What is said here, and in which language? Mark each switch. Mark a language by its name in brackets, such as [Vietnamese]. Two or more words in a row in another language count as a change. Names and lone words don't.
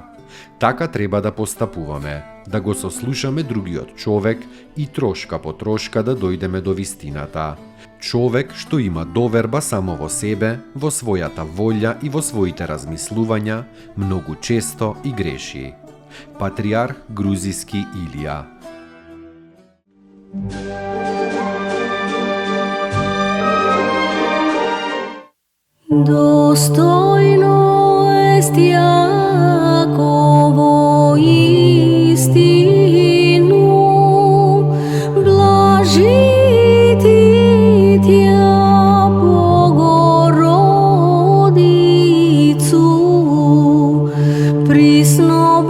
[Macedonian] Така треба да постапуваме, да го сослушаме другиот човек и трошка по трошка да дојдеме до вистината. Човек што има доверба само во себе, во својата волја и во своите размислувања, многу често и греши. Патриарх грузиски Илија. [Church Slavic] Достойно est Јаково истину, блажити Тја Богородицу, присно